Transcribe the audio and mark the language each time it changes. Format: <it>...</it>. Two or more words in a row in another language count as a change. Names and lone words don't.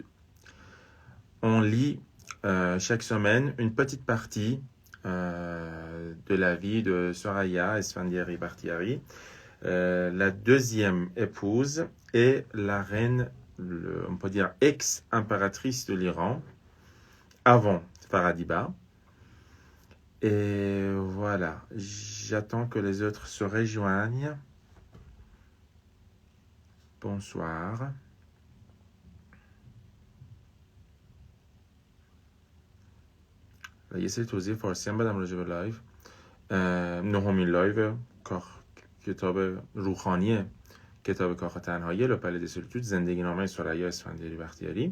<fr>On lit chaque semaine une petite partie de la vie de Soraya Esfandiari Bartiari, la deuxième épouse et la reine, on peut dire ex-impératrice de l'Iran, avant Faradiba. Et voilà, j'attends que les autres se rejoignent. Bonsoir.</fr> <fa>یه سری توضیح فارسی هم بدم راجع به لایو. نهمین لایو کتاب روحانی کتاب کاخ تنهایی لوپل دی سولیتود، زندگی نامه سریا اسفندیاری بختیاری.</fa>